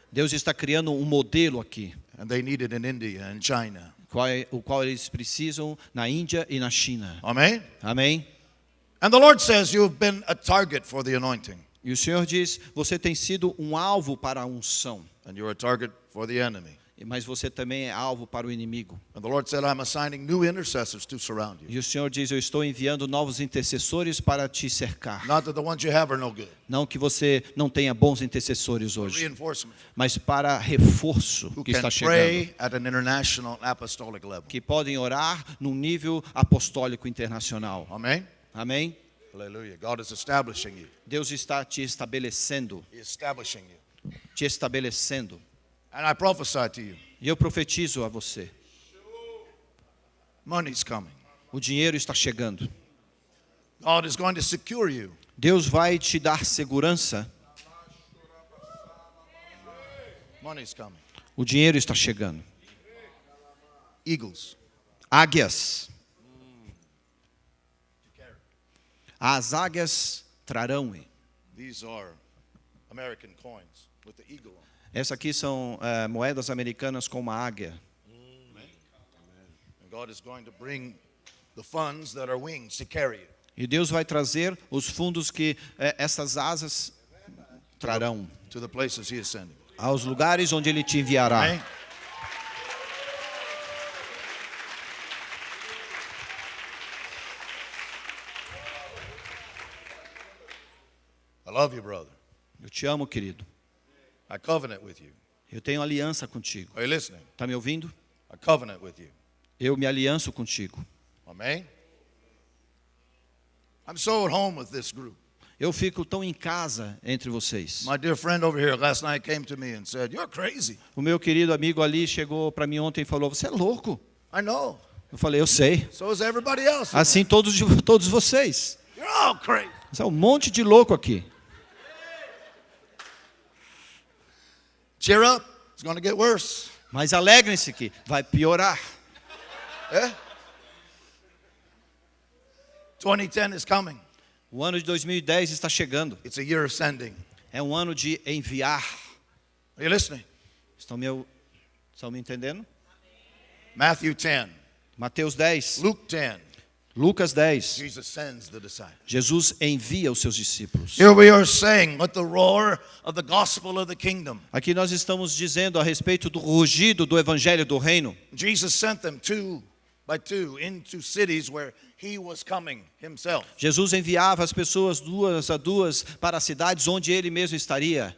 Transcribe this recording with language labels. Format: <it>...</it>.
<pt>Deus está criando um modelo aqui,</pt> <en>And they need it in India and China.</en> <pt>o qual eles precisam na Índia e na China.</pt> <en>Amen?</en> <pt>Amém?</pt> <en>And the Lord says you've been a target for the anointing.</en> <pt>E o Senhor diz: você tem sido um alvo para a unção,</pt> <en>And you're a target for the enemy.</en> <pt>mas você também é alvo para o inimigo.</pt> <en>And the Lord said, I'm assigning new intercessors to surround you.</en> <pt>E o Senhor diz: eu estou enviando novos intercessores para te cercar.</pt> <en>Not that the ones you have are no good.</en> <pt>Não que você não tenha bons intercessores hoje,</pt> <en>Reinforcement.</en> <pt>mas para reforço</pt> <en>Who</en> <pt>que</pt> <en>can</en> <pt>está chegando.</pt> <en>pray at an international apostolic level.</en> <pt>Que podem orar num nível apostólico internacional.</pt> <en>Amen?</en> <pt>Amém?</pt> <en>Hallelujah. God is establishing you.</en> <pt>Deus está te estabelecendo,</pt> <en>He is establishing you.</en> <pt>te estabelecendo.</pt> <en>And I prophesy to you,</en> <pt>E eu profetizo a você:</pt> <en>money's coming.</en> <pt>o dinheiro está chegando.</pt> <en>God is going to secure you.</en> <pt>Deus vai te dar segurança.</pt> <en>Money's coming.</en> <pt>O dinheiro está chegando.</pt> <en>Eagles.</en> <pt>Águias. As águias trarão.</pt> <en>These are American coins with the eagle on.</en> <pt>Essas aqui são moedas americanas com uma águia.</pt> <en>And God is going to bring the funds that are wings to carry you.</en> <pt>E Deus vai trazer os fundos que essas asas trarão</pt> <en>To the places He is sending.</en> <pt>aos lugares onde Ele te enviará.</pt> <en>Amen? I love you, brother.</en> <pt>Eu te amo, querido.</pt> <en>I covenant with you.</en> <pt>Eu tenho aliança contigo.</pt> <en>Are you listening?</en> <pt>Está me ouvindo?</pt> <en>I covenant with you.</en> <pt>Eu me alianço contigo.</pt> <en>Amen? I'm so at home with this group.</en> <pt>Eu fico tão em casa entre vocês.</pt> <en>My dear friend over here last night came to me and said, "You're crazy."</en> <pt>O meu querido amigo ali chegou para mim ontem e falou: você é louco.</pt> <en>I know.</en> <pt>Eu falei: eu sei.</pt> <en>So is everybody else.</en> <pt>Assim todos vocês.</pt> <en>You're all crazy.</en> <pt>É um monte de louco aqui.</pt> <en>Cheer up. It's going to get worse.</en> <pt>Mas alegrem-se que vai piorar.</pt> <en>Yeah? 2010 is coming.</en> <pt>O ano de 2010 está chegando.</pt> <en>It's a year of sending.</en> <pt>É um ano de enviar.</pt> <en>Are you listening?</en> <pt>Estão me entendendo?</pt> <en>Matthew 10,</en> <pt>Mateus 10,</pt> <en>Luke 10.</en> <pt>Lucas 10.</pt> <en>Jesus sends the disciples.</en> <pt>Jesus envia os seus discípulos.</pt> <en>Here we are saying, let the roar of the gospel of the kingdom.</en> <pt>Aqui nós estamos dizendo a respeito do rugido do evangelho do reino.</pt> <en>Jesus sent them two by two into cities where He was coming Himself.</en> <pt>Jesus enviava as pessoas duas a duas para as cidades onde ele mesmo estaria.</pt>